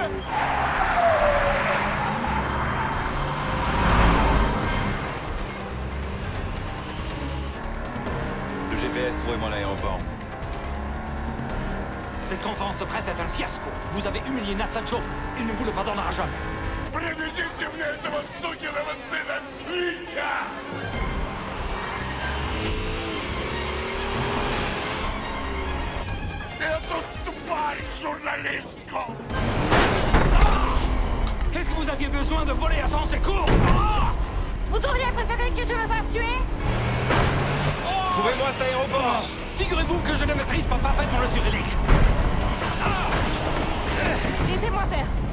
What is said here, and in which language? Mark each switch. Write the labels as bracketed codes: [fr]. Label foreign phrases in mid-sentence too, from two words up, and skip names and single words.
[fr] Le GPS, trouvez-moi l'aéroport. Cette conférence de presse est un fiasco. Vous avez humilié Natsanchov. Il ne vous le pardonnera jamais. [ru] Приведите мне этого сукиного сына Витя! Эту тварь журналистку! [fr] Qu'est-ce que vous aviez besoin de voler à son secours? Vous auriez préféré que je me fasse tuer? Trouvez-moi cet aéroport! Figurez-vous que je ne maîtrise pas parfaitement le cyrillique. Laissez-moi faire.